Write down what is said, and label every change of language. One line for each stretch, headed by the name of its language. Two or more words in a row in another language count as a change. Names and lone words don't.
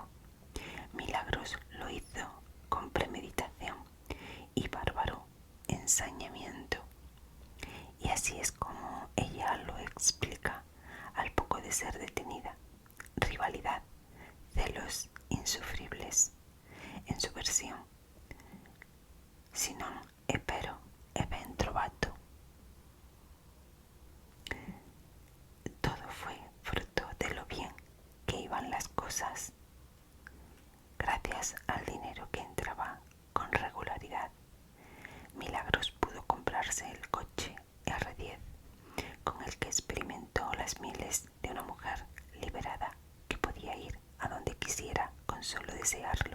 Spanish: Milagros lo hizo con premeditación y bárbaro ensañamiento. Y así es como ella lo explica al poco de ser detenida. Rivalidad, celos insufribles. En su versión,
Italian: si non è vero, è ben trovato.
Spanish: Todo fue fruto de lo bien que iban las cosas, gracias al dinero que entraba con regularidad. Milagros pudo comprarse el coche R10 con el que experimentó las miles de una mujer liberada que podía ir a donde quisiera con solo desearlo.